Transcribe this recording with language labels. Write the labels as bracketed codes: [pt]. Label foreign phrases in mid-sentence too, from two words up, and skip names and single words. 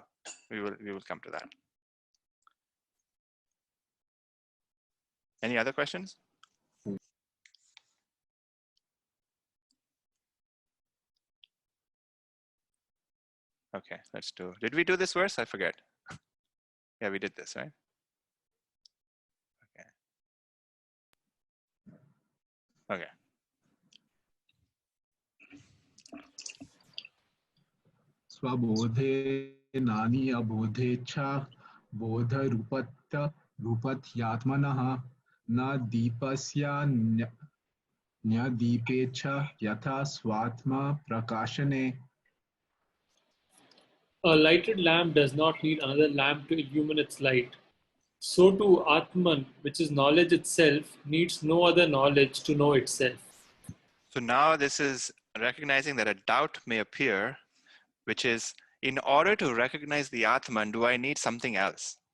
[en] We will come to that. Any other questions? Okay, let's do. Did we do this verse? I forget. Yeah, we did this, right? Okay. [sa] Swabodhe nani abodhecha bodha rupathyatmanaha na deepasya Deepecha yatha swatma prakashane. [en] A lighted lamp does not need another lamp to illumine its light. So too Atman, which is knowledge itself, needs no other knowledge to know itself. So now this is recognizing that a doubt may appear, which is, in order to recognize the Atman, do I need something else?